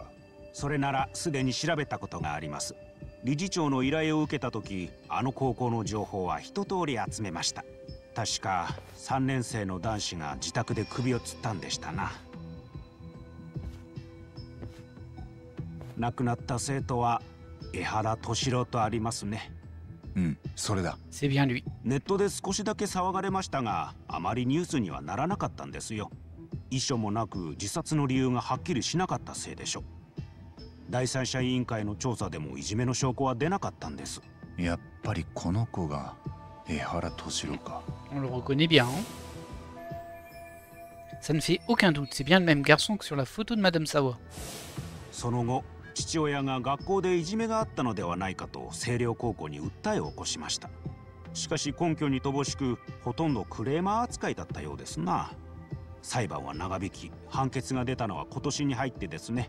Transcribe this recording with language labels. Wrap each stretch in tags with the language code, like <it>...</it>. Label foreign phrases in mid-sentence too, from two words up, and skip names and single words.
<ja>それならすでに調べたことがあります。理事長の依頼を受けた時、あの高校の情報は一通り集めました。確か3年生の男子が自宅で首を吊ったんでしたな。亡くなった生徒は江原敏郎とありますね。うん、それだ。</ja> <fr>C'est bien lui。</fr> <ja>ネットで少しだけ騒がれましたが、あまりニュースにはならなかったんですよ。遺書もなく自殺の理由がはっきりしなかったせいでしょ。第三者委員会の調査でもいじめの証拠は出なかったんです。やっぱりこの子が江原敏郎か。</ja> <fr>On le reconnaît bien. Hein. Ça ne fait aucun doute, c'est bien le même garçon que sur la photo de Madame Sawa.</fr> <ja>その後、父親が学校でいじめがあったのではないかと星稜高校に訴えを起こしました。しかし根拠に乏しく、ほとんどクレーマー扱いだったようですな。裁判は長引き、判決が出たのは今年に入ってですね。</ja>